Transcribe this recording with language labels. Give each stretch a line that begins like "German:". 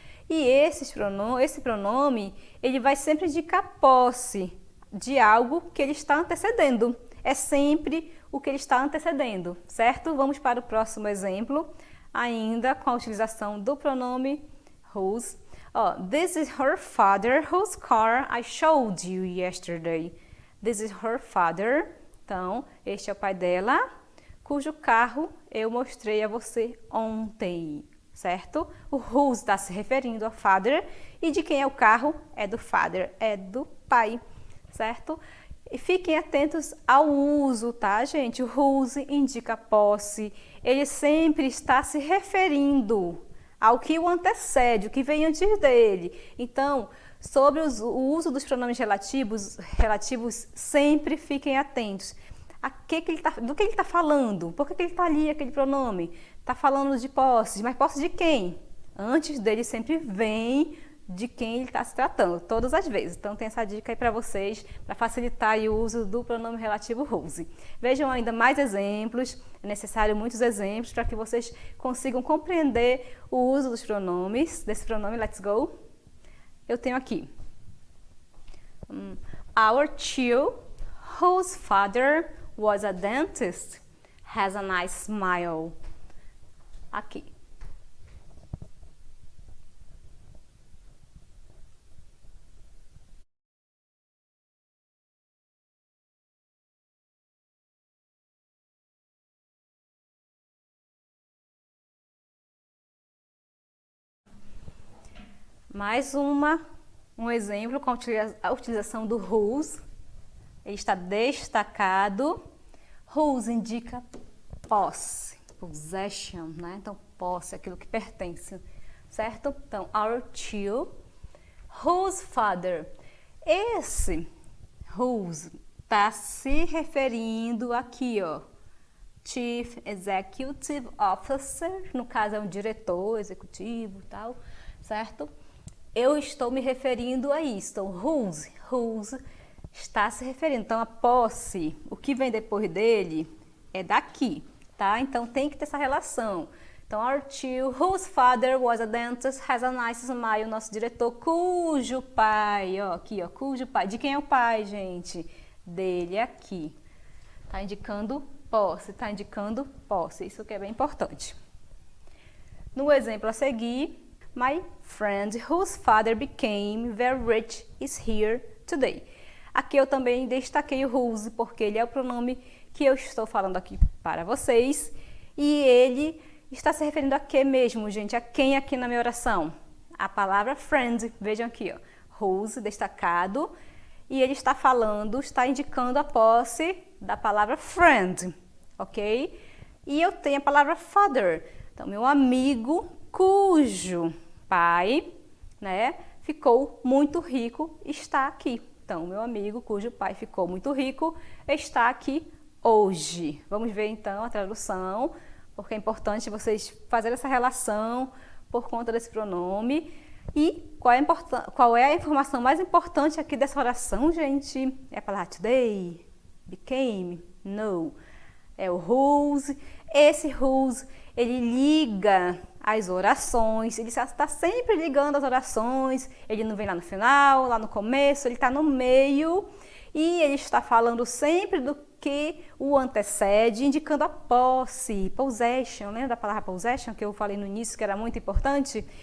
Portuguese: E esse pronome, ele vai sempre indicar posse de algo que ele está antecedendo. É sempre o que ele está antecedendo, certo? Vamos para o próximo exemplo, ainda com a utilização do pronome whose.
English: This is her father whose car I showed you yesterday. This is her father.
Portuguese: Então, este é o pai dela, cujo carro eu mostrei a você ontem, certo? O whose está se referindo ao father e de quem é o carro? É do father, é do pai, certo? E fiquem atentos ao uso, tá, gente? O whose indica posse, ele sempre está se referindo ao que o antecede, o que vem antes dele. Então, sobre o uso dos pronomes relativos, sempre fiquem atentos. Do que ele está falando? Por que ele está ali, aquele pronome? Está falando de posse, mas posse de quem? Antes dele sempre vem de quem ele está se tratando, todas as vezes. Então, tem essa dica aí para vocês, para facilitar aí o uso do pronome relativo whose. Vejam ainda mais exemplos, é necessário muitos exemplos para que vocês consigam compreender o uso dos pronomes, desse pronome
English: let's go.
Portuguese: Eu tenho aqui,
English: Our child, whose father was a dentist, has a nice smile.
Portuguese: Aqui. Mais um exemplo com a utilização do whose. Ele está destacado. Whose indica posse, possession, né? Então, posse, aquilo que pertence, certo?
English: Então, our child, whose father.
Portuguese: Esse whose está se referindo aqui, ó. Chief Executive Officer, no caso é um diretor executivo e tal, certo? Eu estou me referindo a isso. Então, whose está se referindo. Então, a posse, o que vem depois dele é daqui, tá? Então, tem que ter essa relação.
English: Então, our child, whose father was a dentist, has a nice smile.
Portuguese: Nosso diretor, cujo pai, ó, aqui, ó, cujo pai. De quem é o pai, gente? Dele aqui. Tá indicando posse, tá indicando posse. Isso que é bem importante. No exemplo a seguir,
English: my friend whose father became very rich is here today.
Portuguese: Aqui eu também destaquei o whose, porque ele é o pronome que eu estou falando aqui para vocês. E ele está se referindo a que mesmo, gente? A quem aqui na minha oração? A palavra friend. Vejam aqui, ó. Whose, destacado. E ele está falando, está indicando a posse da palavra friend, ok? E eu tenho a palavra father. Então, meu amigo cujo pai, né, ficou muito rico, está aqui. Então, meu amigo cujo pai ficou muito rico, está aqui hoje. Vamos ver, então, a tradução, porque é importante vocês fazerem essa relação por conta desse pronome. E qual é a informação mais importante aqui dessa oração, gente? É a palavra today, became, no. É o whose. Esse whose, ele liga as orações, ele está sempre ligando as orações, ele não vem lá no final, lá no começo, ele está no meio e ele está falando sempre do que o antecede, indicando a posse, possession, lembra da palavra possession que eu falei no início que era muito importante?